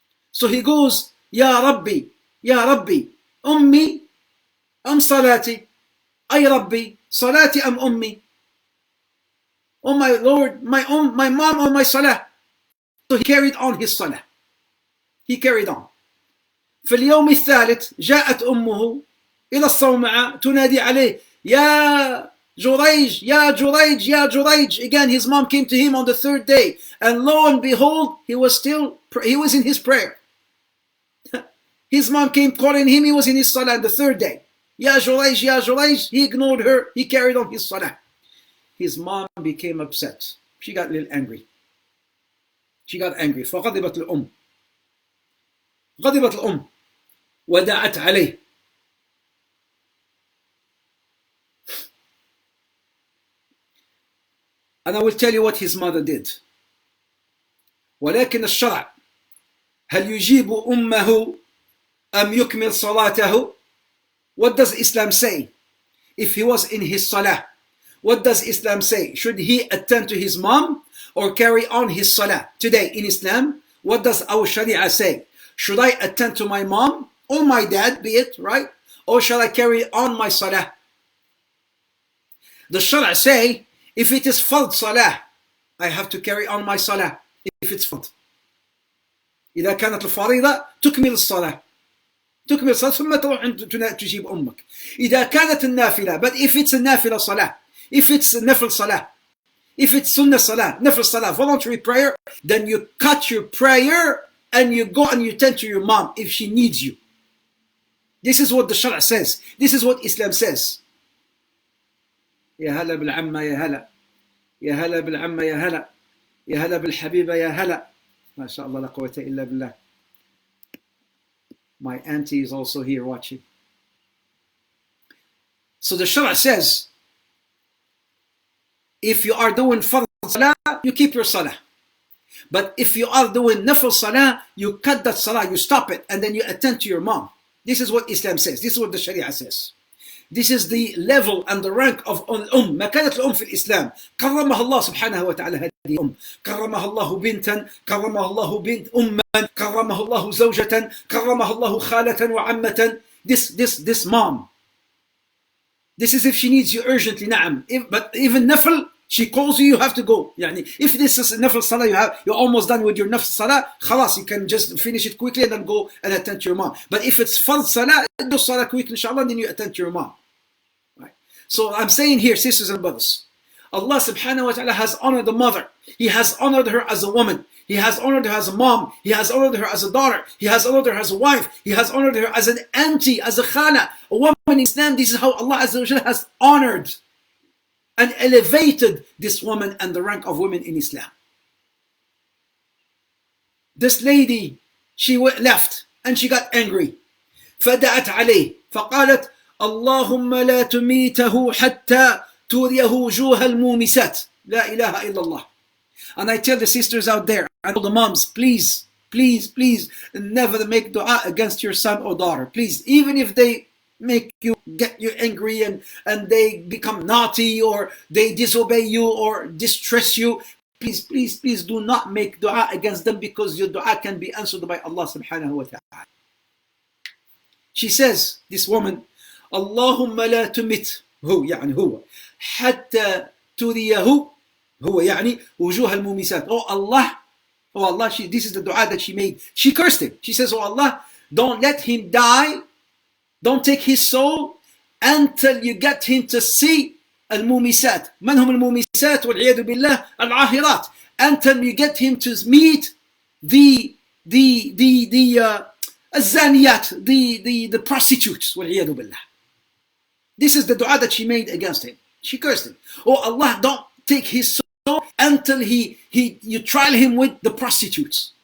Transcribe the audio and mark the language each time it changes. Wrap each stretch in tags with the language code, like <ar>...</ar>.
<en>So he goes,</en> <ar>Ya Rabbi, Ummi, am salati. Ay Rabbi, salati am ummi.</ar> <en>Oh my Lord, my mom or my salah. So he carried on his salah. He carried on.</en> <ar>في اليوم الثالث جاءت أمه إلى الصومعة تنادي عليه يا جريج يا جريج يا جريج.</ar> <en>Again his mom came to him on the 3rd day, and lo and behold, he was in his prayer. His mom came calling him, he was in his salah on the 3rd day. Ya Jurayj, Ya Jurayj. He ignored her. He carried on his salah. His mom became upset. She got a little angry. She got angry.</en> <ar>فغضبت الأم. غضبت الأم ودعت عليه.</ar> <en>And I will tell you what his mother did.</en> <ar>ولكن الشرع هل يجيب أمه أم يكمل صلاته?</ar> <en>What does Islam say? If he was in his salah, what does Islam say? Should he attend to his mom or carry on his salah? Today in Islam, what does our Sharia say? Should I attend to my mom or my dad, be it, right? Or shall I carry on my salah? The Sharia say, if it is fard salah, I have to carry on my salah. If it's fard.</en> <ar>إذا كانت الفريضة تكمل الصلاة. تكمل الصلاة ثم تروح تجيب أمك. إذا كانت النافلة,</ar> <en>but if it's a nafila salah, if it's nafil salah, if it's sunnah salah, nafil salah, voluntary prayer, then you cut your prayer and you go and you tend to your mom if she needs you. This is what the Sharia says. This is what Islam says.</en> <ar>يا هلا بالعمة يا هلا. يا هلا بالعمة يا هلا. يا هلا بالحبيبة يا هلا. ما شاء الله لا قوة إلا بالله.</ar> <en>My auntie is also here watching. So the Sharia says, if you are doing fard salah, you keep your salah. But if you are doing nafil salah, you cut that salah, you stop it, and then you attend to your mom. This is what Islam says. This is what the Sharia says. This is the level and the rank of</en> <ar>مكانة الأم في الإسلام. كرمها الله سبحانه وتعالى هذه الأم. كرمها الله بنتا، كرمها الله بنت أما، كرمها الله زوجة، كرمها الله خالة وعمة.</ar> <en>This mom. This is if she needs you urgently.</en> <ar>نعم.</ar> <en>But even nafil, she calls you, you have to go. يعني if this is nafil salah, you're almost done with your nafil salah, خلاص, you can just finish it quickly and then go and attend to your mom. But if it's fard salah, do salah quickly inshallah, and then you attend to your mom. Right. So I'm saying here, sisters and brothers, Allah subhanahu wa ta'ala has honored the mother. He has honored her as a woman. He has honored her as a mom. He has honored her as a daughter. He has honored her as a wife. He has honored her as an auntie, as a khala. A woman in Islam, this is how Allah Azza wa Jalla has honored and elevated this woman and the rank of women in Islam. This lady, she left and she got angry.</en> <ar>فدعت عليه فقالت اللهم لا تميته حتى تريه وجوه المومسات لا إله إلا الله.</ar> <en>And I tell the sisters out there and all the moms, please, please, please never make dua against your son or daughter. Please, even if they get you angry and they become naughty or they disobey you or distress you, please, please, please do not make dua against them, because your dua can be answered by Allah subhanahu wa ta'ala. She says, this woman,</en> <ar>Allahumma la tumit يعني هو حتى تريه هو يعني وجوه المومسات.</ar> <en>Oh Allah, this is the dua that she made. She cursed him. She says, oh Allah, don't let him die. Don't take his soul until you get him to see المومسات.</en> <ar>من هم المومسات والعياذ بالله العاهرات.</ar> <en>Until you get him to meet the الزانيات, the prostitutes</en> <ar>والعياذ بالله.</ar> <en>This is the dua that she made against him. She cursed him. Oh Allah, don't take his soul until you trial him with the prostitutes.</en>